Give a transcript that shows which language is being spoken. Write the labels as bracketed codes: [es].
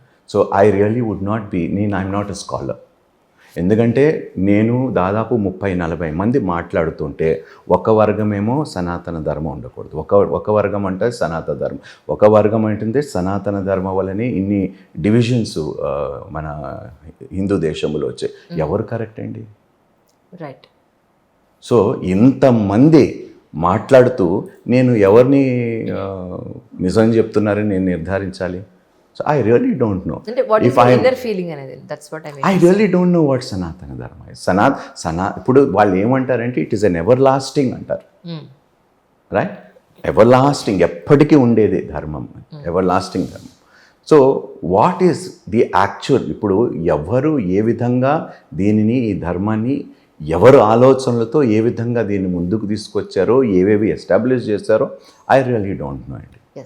[en] So I really would not be, I'm not a scholar. [te] ఎందుకంటే నేను దాదాపు 30-40 మంది మాట్లాడుతుంటే ఒక వర్గమేమో సనాతన ధర్మం ఉండకూడదు, ఒక వర్గం అంటే సనాతన ధర్మం, ఒక వర్గం అంటే సనాతన ధర్మం వల్లనే ఇన్ని డివిజన్స్ మన హిందూ దేశంలో వచ్చాయి. ఎవరు కరెక్ట్ అండి? రైట్. సో ఇంతమంది మాట్లాడుతూ నేను ఎవరిని నిజం చెప్తున్నారని నేను నిర్ధారించాలి? [en] So I really don't know. What is the inner feeling అనేది? That's what I mean. I really don't know what Sanatana Dharma is. [te] ఇప్పుడు వాళ్ళు ఏమంటారంటే [en] it is an ever lasting [te] అంటారు, రైట్? ఎవర్ లాస్టింగ్, ఎప్పటికీ ఉండేది ధర్మం, ఎవర్ లాస్టింగ్ ధర్మం. [en] so what is the actual, [te] ఇప్పుడు ఎవరు ఏ విధంగా దీనిని, ఈ ధర్మాన్ని ఎవరు ఆలోచనలతో ఏ విధంగా దీన్ని ముందుకు తీసుకొచ్చారో, ఏవేవి ఎస్టాబ్లిష్ చేశారో [en] I really don't know [te] అండి.